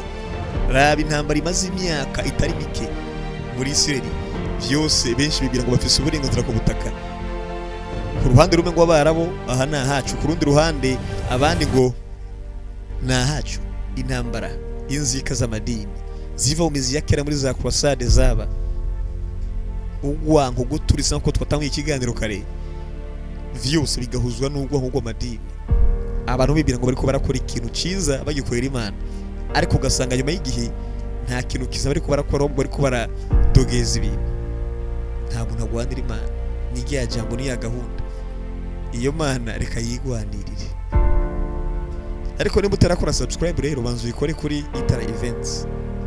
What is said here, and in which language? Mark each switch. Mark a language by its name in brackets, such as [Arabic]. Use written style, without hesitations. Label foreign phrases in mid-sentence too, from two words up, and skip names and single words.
[Rundi] Raba intambara imaze imyaka itari mike muri Isirayeli, byose benshi bibwira ngo bafise uburenganzira ku butaka. Ku ruhande rumwe ngo abarabo aha na hacu, ku rundi ruhande abandi ngo na hacu. Intambara inzika z'amadini ziva mu mizi ya kera muri za Crusade zaba ugwanko guturisa nko twatangiye ikiganiro kare, vyose bigahuzwa n'ugwanko rw'amadini. Abantu bibwira ngo bariko barakora ikintu ciza bagikorera Imana, ariko ugasanga nyuma y'igihe nta kintu kiza bariko barakora, ahubwo bariko baradogeza ibintu. Nta muntu agwanira Imana, ni rya jambo ni ya gahunda. Iyo Mana reka yigwanirire. Ariko niba utarakora subscribe rero banza uyikore kuri Itara Events.